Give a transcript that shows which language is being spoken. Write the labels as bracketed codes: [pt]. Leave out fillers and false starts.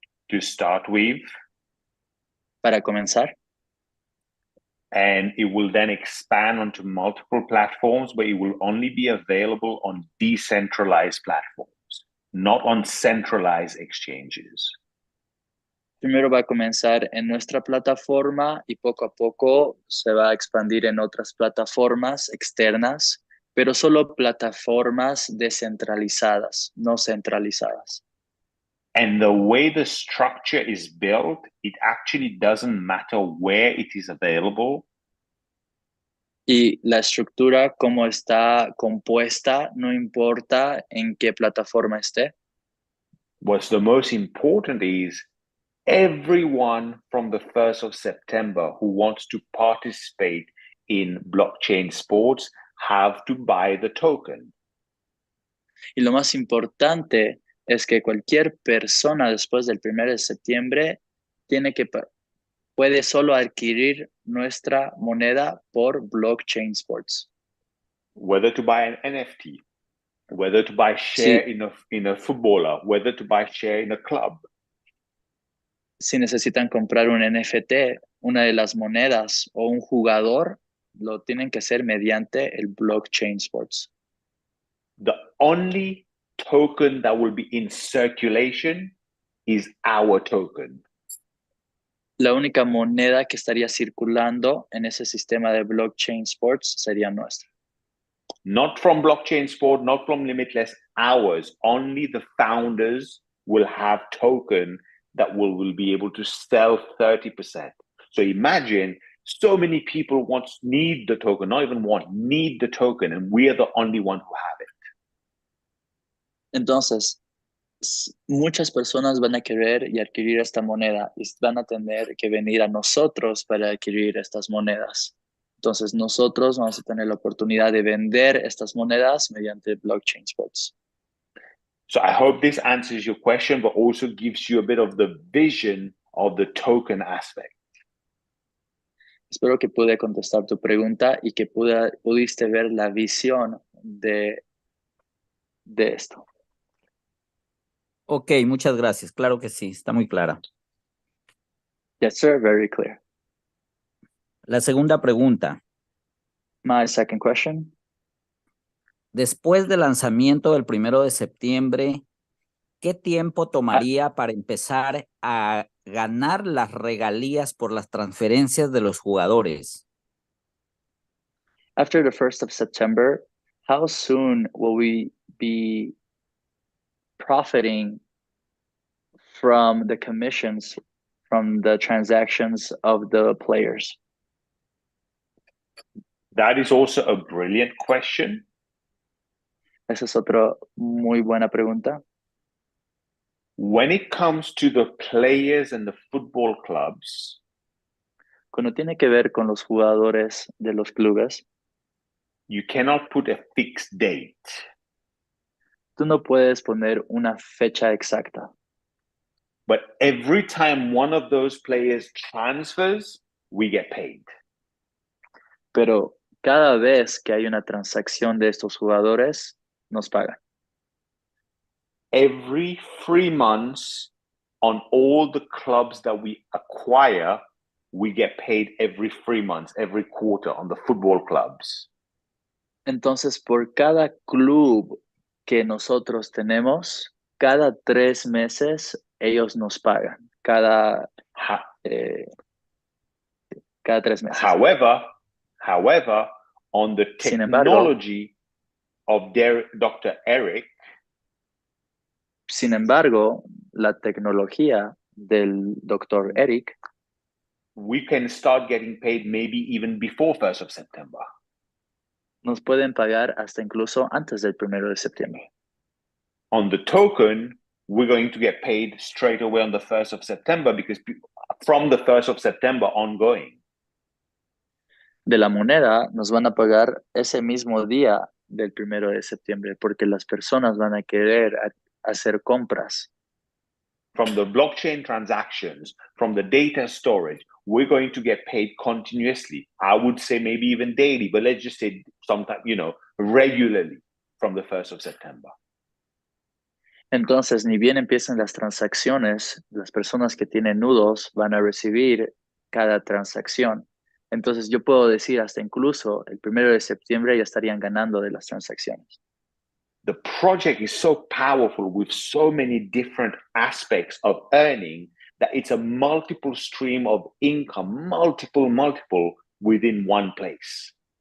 [en] To start with. [es] Para comenzar. [en] And it will then expand onto multiple platforms, but it will only be available on decentralized platforms, not on centralized exchanges. [es] Primero va a comenzar en nuestra plataforma y poco a poco se va a expandir en otras plataformas externas, pero solo plataformas descentralizadas, no centralizadas. [en] And the way the structure is built, it actually doesn't matter where it is available. [es] Y la estructura, cómo está compuesta, no importa en qué plataforma esté. [en] What's the most important is everyone from the 1st of September who wants to participate in blockchain sports have to buy the token. [es] Y lo más importante es que cualquier persona después del 1 de septiembre puede solo adquirir nuestra moneda por blockchain sports. [en] Whether to buy an NFT, whether to buy share in a footballer, whether to buy share in a club. [es] Si necesitan comprar un NFT, una de las monedas o un jugador, lo tienen que hacer mediante el blockchain sports. [en] The only token that will be in circulation is our token. [es] La única moneda que estaría circulando en ese sistema de blockchain sports sería nuestra. [en] Not from blockchain sport, not from limitless, ours. Only the founders will have token that will be able to sell 30%. So imagine so many people need the token, not even need the token, and we are the only one who have it. [es] Entonces, muchas personas van a querer y adquirir esta moneda y van a tener que venir a nosotros para adquirir estas monedas. Entonces, nosotros vamos a tener la oportunidad de vender estas monedas mediante blockchain sports. [en] So I hope this answers your question, but also gives you a bit of the vision of the token aspect. [es] Espero que pude contestar tu pregunta y que pudiste ver la visión de esto. Ok, muchas gracias. Claro que sí, está muy clara. [en] Yes, sir, very clear. [es] La segunda pregunta. [en] My second question. [es] Después del lanzamiento del 1 de septiembre, ¿qué tiempo tomaría para empezar a ganar las regalías por las transferencias de los jugadores? [en] After the 1st of September, how soon will we be profiting from the commissions from the transactions of the players? That is also a brilliant question. [es] Esa es otra muy buena pregunta. [en] When it comes to the players and the football clubs, [es] cuando tiene que ver con los jugadores de los clubes, [en] you cannot put a fixed date. [es] Tú no puedes poner una fecha exacta. [en] But every time one of those players transfers, we get paid. [es] Pero cada vez que hay una transacción de estos jugadores, nos pagan. [en] Every 3 months on all the clubs that we acquire, we get paid every 3 months, every quarter on the football clubs. [es] Entonces, por cada club que nosotros tenemos, cada 3 meses ellos nos pagan. Cada 3 meses. [en] However, on the technology of Dr. Eric, [es] sin embargo, la tecnología del Dr. Eric, [en] we can start getting paid maybe even before 1st of September. [es] Nos pueden pagar hasta incluso antes del 1 de septiembre. [en] On the token, we're going to get paid straight away on the 1st of September because from the 1st of September ongoing. [es] De la moneda nos van a pagar ese mismo día del 1 de septiembre porque las personas van a querer hacer compras. [en] From the blockchain transactions, from the data storage, we're going to get paid continuously. I would say maybe even daily, but let's just say sometime, regularly from the 1st of September. [es] Entonces, ni bien empiezan las transacciones, las personas que tienen nudos van a recibir cada transacción. Entonces, yo puedo decir hasta incluso el 1 de septiembre ya estarían ganando de las transacciones. [en] The project is so powerful with so many different aspects of earning that it's a multiple stream of income, multiple within one place.